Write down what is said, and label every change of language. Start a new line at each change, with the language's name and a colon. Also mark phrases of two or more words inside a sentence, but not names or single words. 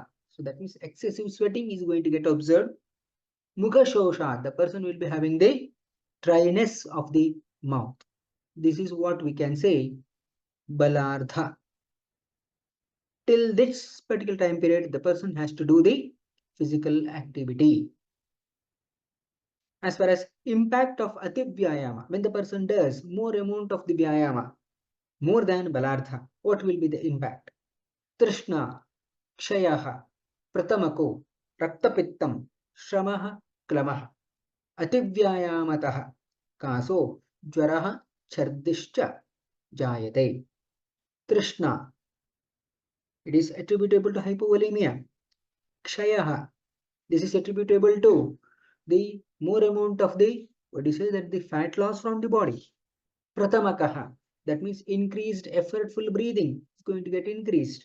English: So that means excessive sweating is going to get observed.
Sanskrit: मुख शोष,
English: the person will be having the dryness of the mouth. This is what we can say balardha. Till this particular time period, the person has to do the physical activity. As far as impact of
Sanskrit: अति व्यायाम,
English: when the person does more amount of the vyayama, more than balardha, what will be the impact?
Sanskrit: तृष्णा, क्षयः, प्रतमको, रक्तपित्तं, श्रमः, क्लमः, अतिव्यायामतः, कासो, ज्वरः, छर्दिश्च, jayate.
English: Trishna, it is attributable to hypovolemia. Kshayaha, this is attributable to the more amount of the, what do you say, that the fat loss from the body. Pratamakaha, that means increased effortful breathing is going to get increased.